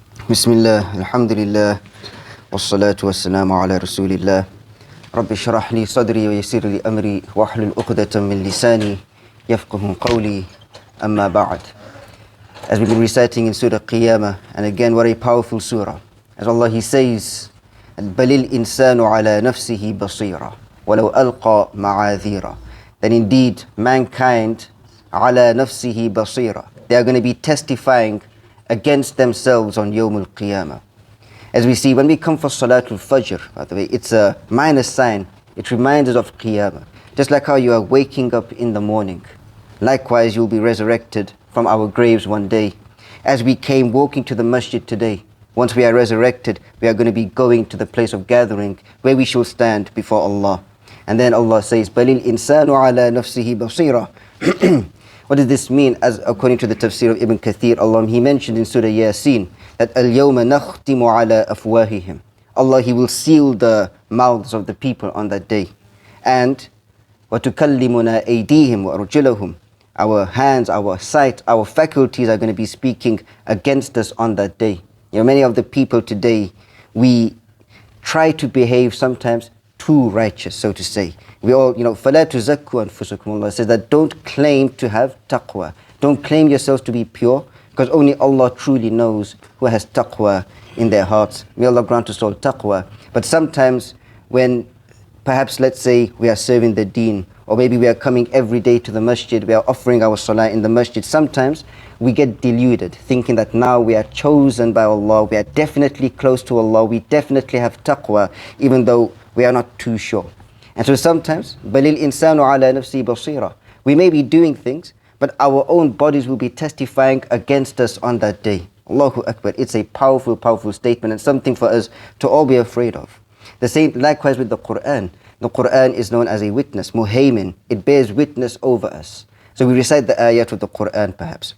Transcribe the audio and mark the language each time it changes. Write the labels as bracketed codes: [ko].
[ar] بسم الله الحمد لله والصلاة والسلام على رسول الله رب اشرح لي صدري ويسر لي أمري واحلل عقدة من لساني يفقه قولي أما بعد. [en] As we've been reciting in Surah Qiyamah, and again what a powerful surah, as Allah He says, [ar] بَلِ الْإِنسَانُ عَلَى نَفْسِهِ بَصِيرًا وَلَوْ أَلْقَى مَعَاذِيرًا. [en] That indeed mankind [ar] عَلَى نَفْسِهِ بَصِيرًا, [en] they are going to be testifying against themselves on Yawm al-Qiyamah. As we see, when we come for Salatul Fajr, by the way, it's a minor sign. It reminds us of Qiyamah. Just like how you are waking up in the morning, likewise you'll be resurrected from our graves one day. As we came walking to the masjid today, once we are resurrected, we are going to be going to the place of gathering where we shall stand before Allah. And then Allah says, [ar] بَلِ الْإِنسَانُ عَلَى نَفْسِهِ بَصِيرًا. [en] What does this mean? As according to the tafsir of Ibn Kathir, Allah, He mentioned in Surah Yasin that [ar] الْيَوْمَ نَخْتِمُ عَلَى أَفْوَاهِهِمْ. [en] Allah, He will seal the mouths of the people on that day. And [ar] وَتُكَلِّمُنَا أَيْدِيهِمْ وَأَرْجُلَهُمْ. [en] Our hands, our sight, our faculties are going to be speaking against us on that day. You know, many of the people today, we try to behave sometimes too righteous, so to say. We all, [ar] فَلَا تُزَكُّوا أَنفُسَكُمْ. [en] Allah says that don't claim to have taqwa. Don't claim yourselves to be pure, because only Allah truly knows who has taqwa in their hearts. May Allah grant us all taqwa. But sometimes when perhaps, let's say, we are serving the deen, or maybe we are coming every day to the masjid, we are offering our salah in the masjid, sometimes we get deluded, thinking that now we are chosen by Allah, we are definitely close to Allah, we definitely have taqwa, even though we are not too sure. And so sometimes, [ar] بَلِ الْإِنسَانُ عَلَى نَفْسِهِ بَصِيرًا. [en] We may be doing things, but our own bodies will be testifying against us on that day. Allāhu Akbar. It's a powerful, powerful statement and something for us to all be afraid of. The same likewise with the Quran. The Quran is known as a witness, muhaymin. It bears witness over us. So we recite the ayat of the Quran perhaps.